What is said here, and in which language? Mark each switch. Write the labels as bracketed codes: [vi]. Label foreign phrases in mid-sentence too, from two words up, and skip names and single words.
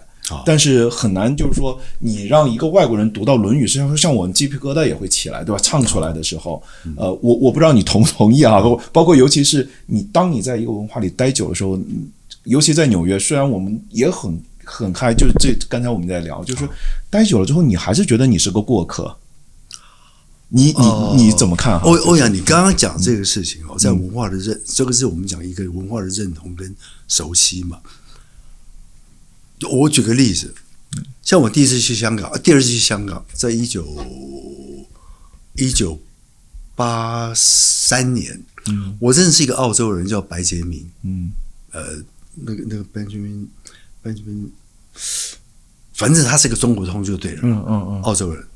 [zh] 但是很難，就是說你讓一個外國人讀到《論語》，實際上像我們雞皮疙瘩也會起來，對吧？唱出來的時候，我不知道你同不同意啊？包括尤其是當你在一個文化裡待久的時候，尤其在紐約，雖然我們也很嗨，就是剛才我們在聊，就是待久了之後，你還是覺得你是個過客。你怎麼看？歐陽，你剛剛講這個事情哦，在文化的這個是我們講一個文化的認同跟熟悉嘛。我舉個例子，像我第一次去香港，第二次去香港，在1983年，我認識一個澳洲人叫白傑明，那個 Benjamin， 反正他是個中國通就對了，澳洲人。